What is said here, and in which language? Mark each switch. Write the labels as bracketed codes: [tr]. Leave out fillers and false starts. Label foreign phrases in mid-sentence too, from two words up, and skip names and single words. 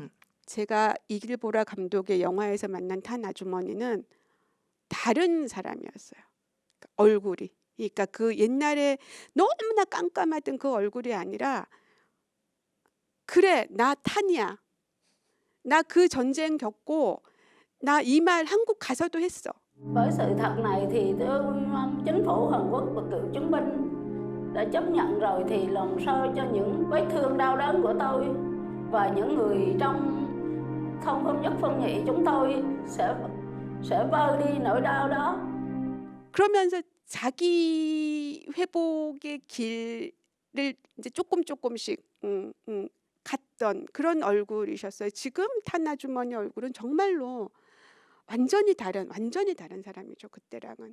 [ko] 제가 이길보라 감독의 영화에서 만난 탄 아주머니는 다른 사람이었어요. 얼굴이. 그러니까 그 옛날에 너무나 깜깜하던 그 얼굴이 아니라 그래, 나 탄이야. 나 그 전쟁 겪고 나 이 말 한국 가서도 했어. [vi] Với sự thật này thì tôi mong chính phủ Hàn Quốc và cựu chiến binh đã chấp nhận rồi thì làm sao cho những vết thương đau đớn của tôi và những người trong không phân nhất phân nhị chúng tôi sẽ vơi đi nỗi đau đó. [ko] 그러면서 자기 회복의 길을 이제 조금씩 갔던 그런 얼굴이셨어요. 지금 탄 아주머니 얼굴은 정말로 완전히 다른 사람이죠. 그때랑은.